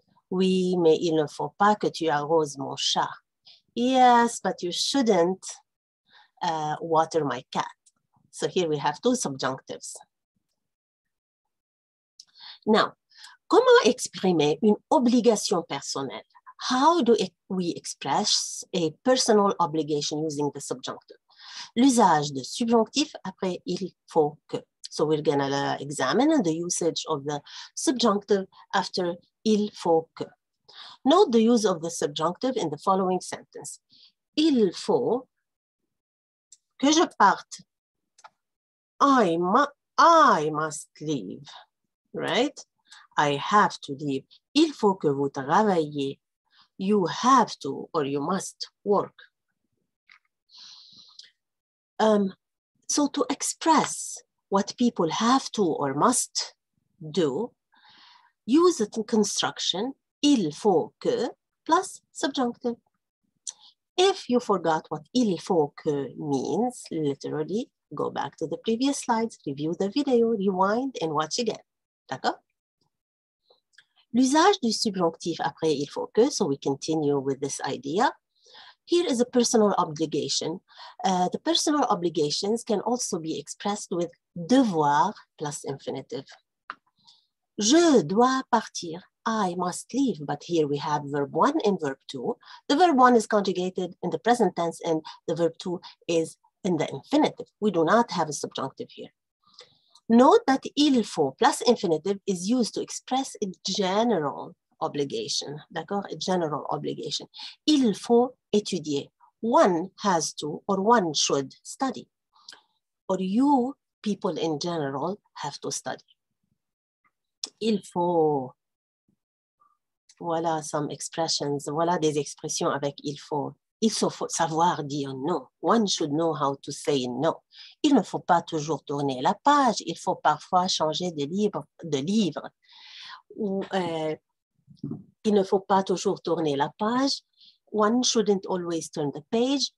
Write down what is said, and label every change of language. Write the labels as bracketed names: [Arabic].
[French] Oui, mais il ne faut pas que tu arroses mon chat. [English] Yes, but you shouldn't water my cat. So here we have two subjunctives. [French] Now, comment exprimer une obligation personnelle? [English] How do we express a personal obligation using the subjunctive? [French] L'usage de subjonctif après il faut que. [English] So we're gonna examine the usage of the subjunctive after il faut que. Note the use of the subjunctive in the following sentence. [French] Il faut que je parte. [English] I must leave, right? I have to leave. [French] Il faut que vous travailliez. [English] You have to or you must work. So to express what people have to or must do, use the construction il faut que plus subjunctive. If you forgot what il faut que means, literally, go back to the previous slides, review the video, rewind, and watch again. [French] D'accord? L'usage du subjonctif après il faut que, [English] so we continue with this idea. Here is a personal obligation. The personal obligations can also be expressed with devoir plus infinitive. [French] Je dois partir. [English] I must leave, but here we have verb 1 and verb 2. The verb 1 is conjugated in the present tense and the verb 2 is in the infinitive. We do not have a subjunctive here. Note that il faut plus infinitive is used to express a general obligation, d'accord? A general obligation. [French] Il faut étudier. [English] One has to or one should study. Or you, people in general, have to study. [French] Il faut. Voilà [English] some expressions. [French] Voilà des expressions avec il faut. Il faut savoir dire non. [English] One should know how to say no. [French] Il ne faut pas toujours tourner la page. Il faut parfois changer de livre. Ou, il ne faut pas toujours tourner la page. [English] One shouldn't always turn the page.